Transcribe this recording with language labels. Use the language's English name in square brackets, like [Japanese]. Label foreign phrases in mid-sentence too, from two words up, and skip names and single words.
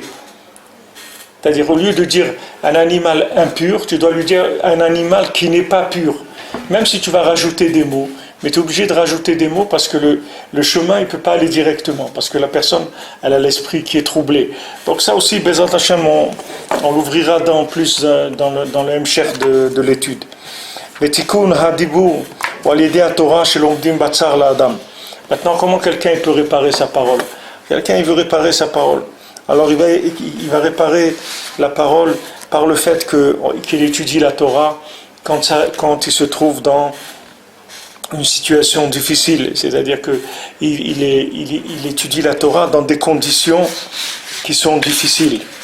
[French] C'est-à-dire, au lieu de dire un animal impur, tu dois lui dire un animal qui n'est pas pur. Même si tu vas rajouter des mots, mais tu es obligé de rajouter des mots parce que le chemin, il ne peut pas aller directement, parce que la personne, elle a l'esprit qui est troublé. Donc ça aussi, [Hebrew] בעזרת השם, [French] on l'ouvrira dans le Hemshech de l'étude. [Hebrew] ותיקון הדיבור על ידי תורה שלומדים בצר לאדם. [French] Maintenant, comment quelqu'un peut réparer sa parole? Quelqu'un, il veut réparer sa parole. Alors, il va réparer la parole par le fait qu'il étudie la Torah quand il se trouve dans une situation difficile. C'est-à-dire qu'il étudie la Torah dans des conditions qui sont difficiles.